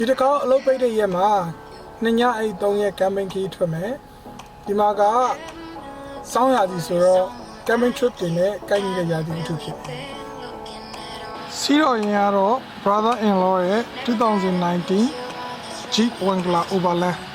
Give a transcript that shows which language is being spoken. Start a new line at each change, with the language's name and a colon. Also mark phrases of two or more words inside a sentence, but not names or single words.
Burmese: ဒီတစ်ခါအလုပ်ပိတ်တဲ့ရက်မှာနှစ်ညအိတ်3ရက် camping ခီးထွက်မယ်ဒီမှာကစောင်းရာသီဆိုတော့
English: camping trip
Burmese: တွေနဲ့ကိုက်နေတဲ့ရာသီအထူးဖြစ်တယ်စီတော့ရင်ကတော့
English: brother in law
Burmese: ရဲ့2019 Jeep Wrangler Overland